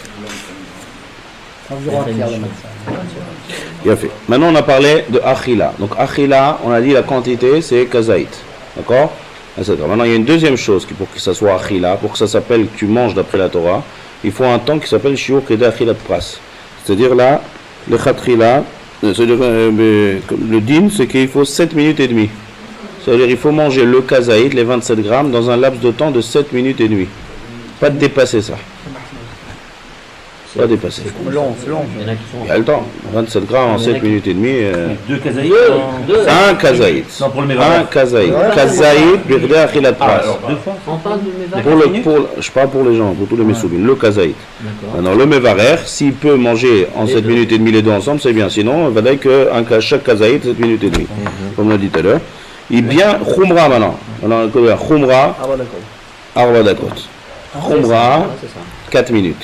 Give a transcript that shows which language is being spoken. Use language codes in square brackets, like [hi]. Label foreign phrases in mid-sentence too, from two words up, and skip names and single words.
[fr] Environ un tiers de matzah. Bien fait. Maintenant on a parlé de achila. Donc achila, on a dit la quantité c'est kazaït. D'accord? Maintenant, il y a une deuxième chose pour que ça soit achila, pour que ça s'appelle que tu manges d'après la Torah, il faut un temps qui s'appelle [he] shiur kedei achilat pras. [fr] C'est-à-dire là, le khatrila, c'est-à-dire le din, c'est qu'il faut 7 minutes et demie. C'est-à-dire qu'il faut manger le kazaït, les 27 grammes, dans un laps de temps de 7 minutes et demie. Pas de dépasser ça. Pas dépasser. C'est long. Il y en a qui sont. Il y a le temps. 27 grammes en 7 minutes et demie. 2 kazaït. Un kazaït. Non, pour le mevaret. Un kazaït. [he] Kazaït, kedei achilat pras. [fr] Alors, 2 fois. On parle de mevarer. Je parle pour les gens, pour tous les messoubim, le kazaït. D'accord. Maintenant, le mevarer, s'il peut manger en 7 minutes et demie les deux ensemble, c'est bien. Sinon, il va dire que chaque kazaït, 7 minutes et demie. Comme on l'a dit tout à l'heure. Il bien khumra maintenant. [he] Khumra, arba dakot. Khumra, 4 minutes.